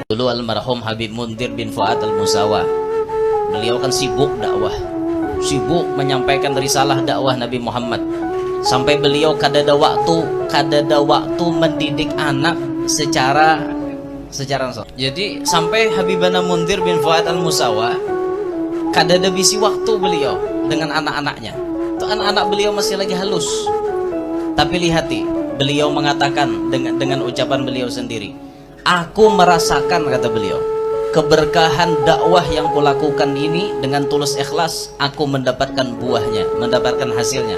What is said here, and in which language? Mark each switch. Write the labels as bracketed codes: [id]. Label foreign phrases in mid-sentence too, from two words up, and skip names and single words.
[id] Dulu almarhum Habib Muntir bin Fuad al-Musawa, beliau kan sibuk dakwah, sibuk menyampaikan risalah dakwah Nabi Muhammad. [bjn] Sampai beliau kada ada waktu mendidik anak secara langsung. Jadi sampai Habibana Muntir bin Fuad al-Musawa kada ada bisi waktu beliau dengan anak-anaknya. Itu anak-anak beliau masih lagi halus. Tapi lihati, beliau mengatakan dengan ucapan beliau sendiri, aku merasakan, kata beliau, keberkahan dakwah yang kulakukan ini dengan tulus ikhlas, aku mendapatkan buahnya, mendapatkan hasilnya.